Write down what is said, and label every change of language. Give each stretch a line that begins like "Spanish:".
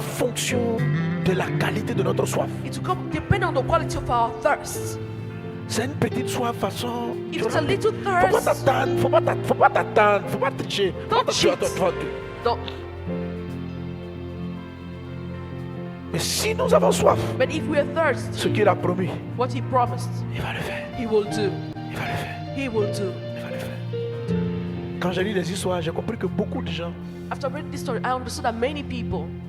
French: fonction de la qualité de notre soif.
English: It will come depending on the quality of our thirst.
French: C'est une petite soif façon.
English: If it's a little
French: Faut pas
English: thirst,
French: t'attendre, faut pas t'attendre, faut pas tricher.
English: Don't cheat. don't.
French: Mais si nous avons soif,
English: But if we are thirsty,
French: ce qu'il a promis,
English: what He promised,
French: il va le faire.
English: He will do.
French: Il va le faire.
English: He will do.
French: Il va le faire. Quand j'ai lu les histoires, j'ai compris que beaucoup de gens,
English: After reading this story, I understood that many people,